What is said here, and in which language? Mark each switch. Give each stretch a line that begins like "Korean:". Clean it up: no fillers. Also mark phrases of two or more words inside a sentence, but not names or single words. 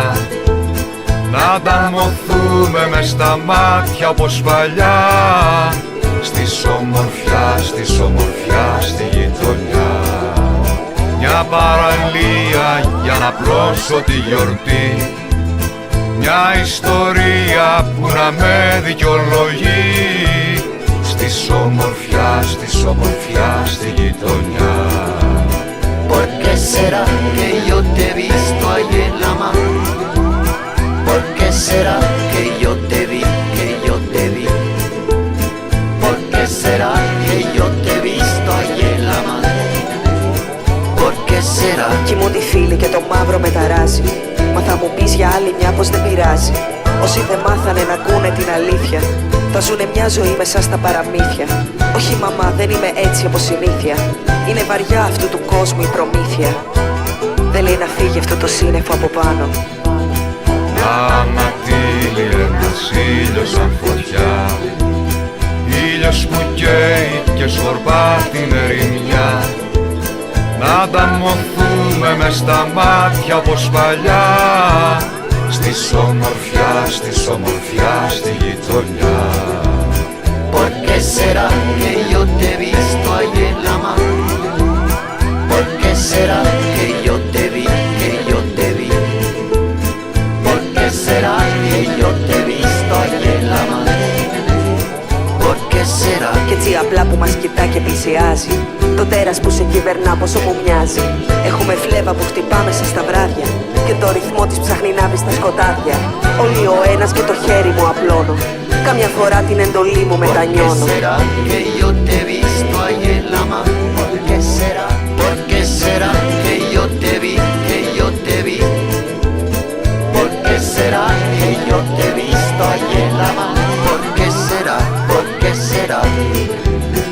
Greek: Να ανταμωθούμε μες στα μάτια όπως παλιά, στη ομορφιά, στη γειτονιά. Μια παραλία για να πλώσω τη γιορτή, μια ιστορία που να με δικαιολογεί, στη ομορφιά, στη γειτονιά.
Spanish: ¿Por qué será que yo te he visto ahí en la mano? ¿Por qué será que yo te vi, que yo te vi? ¿Por qué será que yo te he visto ahí en la mano? ¿Por qué será?
Greek: Κοιμούνται οι φίλοι και το μαύρο με ταράζει. Μα θα μου πεις για άλλη μια πως δεν πειράζει. Όσοι δεν μάθανε να ακούνε την αλήθεια, θα ζουνε μια ζωή μέσα στα παραμύθια. Όχι μαμά, δεν είμαι έτσι όπως συνήθεια. Είναι βαριά αυτού του κόσμου η προμήθεια. Δεν λέει να φύγει αυτό το σύννεφο από πάνω. Να ανατείλει ένας ήλιος σαν φωτιά, ήλιος που καίει και σκορπά την ερημιά. Να ανταμωθούμε μες στα μάτια όπως παλιά, στη ομορφιά, στη γειτονιά.
Spanish: ¿Por qué será que yo te he visto ahí en la mano? ¿Por qué será que yo te vi, que yo te vi? ¿Por qué será que yo te he visto ahí en la mano? ¿Por qué será?
Greek: Κι έτσι απλά που μας κοιτά και πλησιάζει, το τέρας που σε κυβερνά πόσο μου μοιάζει. Έχουμε φλέβα που χτυπά μέσα στα βράδια και το ρυθμό της ψάχνει να βρει στα σκοτάδια. Όλοι ο ένας και το χέρι μου απλώνω, κάμια φορά την εντολή μου μετανιώνω.
Spanish: ¿Por qué será que yo te he visto ahí en la mano? ¿Por qué será? ¿Por qué será que yo te vi, que yo te vi? ¿Por qué será que yo te he visto ahí en la mano? ¿Por qué será? ¿Por qué será?